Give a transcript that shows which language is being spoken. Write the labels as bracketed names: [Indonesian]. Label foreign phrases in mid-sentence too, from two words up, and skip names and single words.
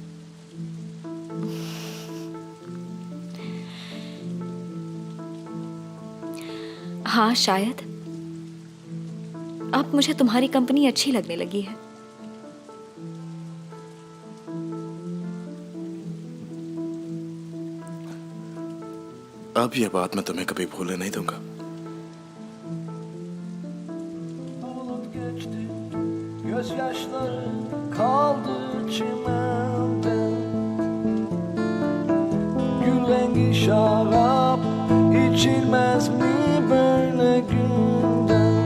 [Hindi] हाँ शायद। अब मुझे तुम्हारी कंपनी अच्छी लगने लगी है। अब ये बात मैं तुम्हें कभी भूलने नहीं दूंगा। [Turkish] Gözyaşları kaldı çimende, gül rengi şarap içilmez mi böyle günde?